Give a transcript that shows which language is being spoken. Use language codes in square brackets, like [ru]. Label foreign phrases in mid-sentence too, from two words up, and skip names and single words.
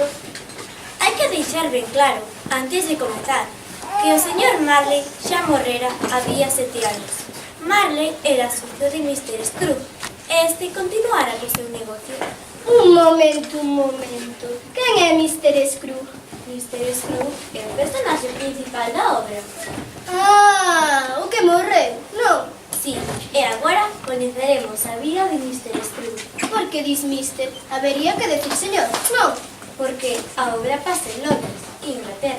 [gl] Hai que deixar ben claro, antes de comezar, que o señor Marley xa morrera había 7 anos. Marley era socio de Mr. Scrooge e este continuara co seu negocio. Un momento. Quen é Mr. Scrooge? Mr. Scrooge é o personaxe principal da obra. O que morreu? Non. Sí, e agora coñeceremos a vida de Mr. Scrooge, Por que dis mister? Habería que decir señor. Non. porque a obra pasa en Londres, Inglaterra.